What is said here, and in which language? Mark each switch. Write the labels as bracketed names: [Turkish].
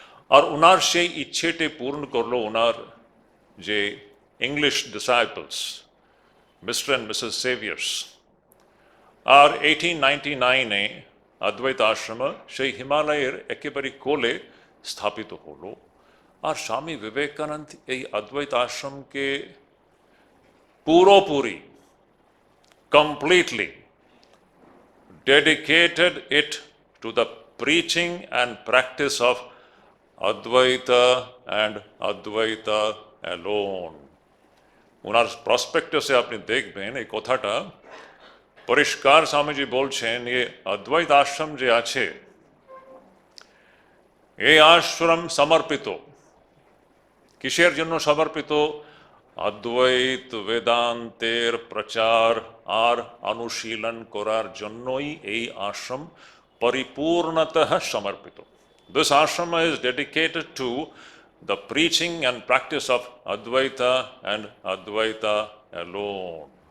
[Bangla] আর ওনার সেই ইচ্ছেটি পূর্ণ করলো ওনার যে English disciples, mister and Mrs saviours. আর 1899-এ অদ্বৈত আশ্রম সেই হিমালয়ের একেবারে কোলে স্থাপিত হলো। আর স্বামী বিবেকানন্দ এই অদ্বৈত আশ্রমকে পুরোপুরি, [English] completely dedicated it to the preaching and practice of Advaita and Advaita alone. [Bangla] ওনার প্রসপেক্টাসে আপনি দেখবেন এই কথাটা পরিষ্কার স্বামীজি বলছেন, এই অদ্বৈত আশ্রম যে আছে, এই আশ্রম সমর্পিত কিসের জন্য সমর্পিত? অদ্বৈত বেদান্তের প্রচার আর অনুশীলন করার জন্যই এই আশ্রম পরিপূর্ণতঃ সমর্পিত। [English] This ashram is dedicated to the preaching and practice of Advaita and Advaita alone.